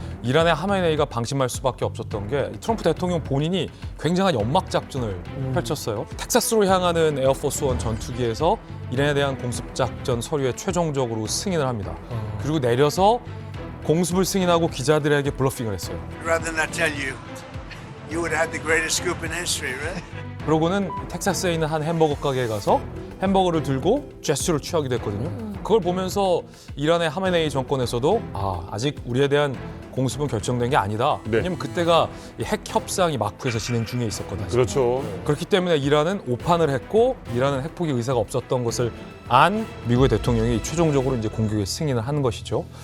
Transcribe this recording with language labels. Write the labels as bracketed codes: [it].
[ko] 이란의 하메네이가 방심할 수밖에 없었던 게 트럼프 대통령 본인이 굉장한 연막 작전을 펼쳤어요. 텍사스로 향하는 에어포스 원 전투기에서 이란에 대한 공습 작전 서류에 최종적으로 승인을 합니다. 그리고 내려서 공습을 승인하고 기자들에게 블러핑을 했어요. [en] Rather than not tell you, you would have the greatest scoop in history, right? [ko] 그러고는 텍사스에 있는 한 햄버거 가게에 가서 햄버거를 들고 제스처를 취하게 됐거든요. 그걸 보면서 이란의 하메네이 정권에서도 아직 우리에 대한 공습은 결정된 게 아니다. 네. 왜냐면 그때가 이 핵 협상이 마쿠에서 진행 중에 있었거든요. 그렇죠. 그렇기 때문에 이란은 오판을 했고 이란은 핵 포기 의사가 없었던 것을 안 미국의 대통령이 최종적으로 이제 공격에 승인을 하는 것이죠.